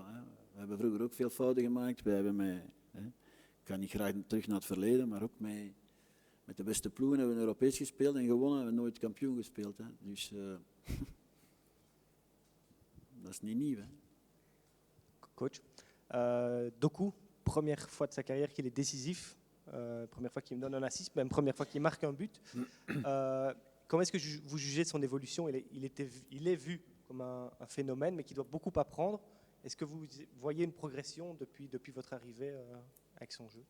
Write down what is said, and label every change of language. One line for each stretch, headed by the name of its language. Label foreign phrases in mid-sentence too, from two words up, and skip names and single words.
Dutch: We hebben vroeger ook veel fouten gemaakt. We hebben ik ga niet graag terug naar het verleden, maar ook met de beste ploegen hebben we Europees gespeeld en gewonnen. Hebben we nooit kampioen gespeeld. Hè. Dus dat is niet nieuw. Hè.
French: Coach, Doku, première fois de sa carrière qu'il est décisif, première fois qu'il me donne un assist, même première fois qu'il marque un but. Comment est-ce que vous jugez de son évolution? Il est vu comme un phénomène, mais qui doit beaucoup apprendre. Est-ce que vous voyez une progression depuis votre arrivée avec son jeu?